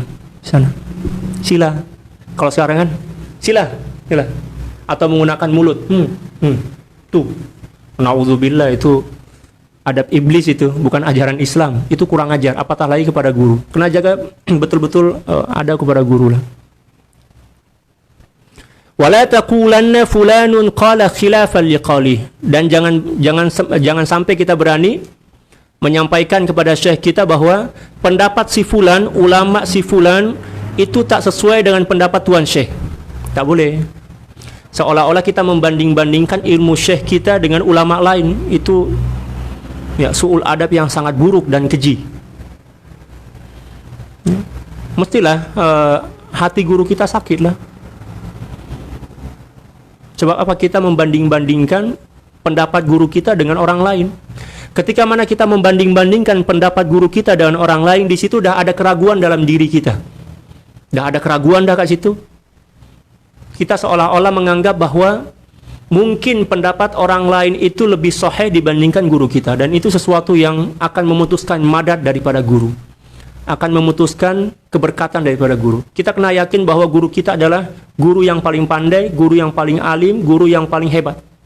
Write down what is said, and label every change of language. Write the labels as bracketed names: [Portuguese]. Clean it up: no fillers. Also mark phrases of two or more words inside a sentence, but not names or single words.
[Malay] Sana. Sila. Kalau sekarang kan, sila. Atau menggunakan mulut. Tuh. Na'udzubillah, itu adab iblis itu, bukan ajaran Islam. Itu kurang ajar, apatah lagi kepada guru. Kena jaga betul-betul ada kepada guru lah. [Arabic] ولا تقولن فلان قال خلافا لقولي. [Malay] Dan jangan sampai kita berani menyampaikan kepada syekh kita bahwa pendapat si fulan, ulama si fulan itu tak sesuai dengan pendapat tuan syekh. Tak boleh. Seolah-olah kita membanding-bandingkan ilmu syekh kita dengan ulama lain. Itu ya [Arabic] سوء الأدب [Malay] yang sangat buruk dan keji. Mestilah hati guru kita sakit lah. Sebab apa? Kita membanding-bandingkan pendapat guru kita dengan orang lain. Ketika mana kita membanding-bandingkan pendapat guru kita dengan orang lain, di situ dah ada keraguan dalam diri kita. Dah ada keraguan dah kat situ. Kita seolah-olah menganggap bahwa mungkin pendapat orang lain itu lebih sahih dibandingkan guru kita, dan itu sesuatu yang akan memutuskan madat daripada guru. akan memutuskan keberkatan daripada guru. Kita kena yakin bahwa guru kita adalah guru yang paling pandai, guru yang paling alim, guru yang paling hebat.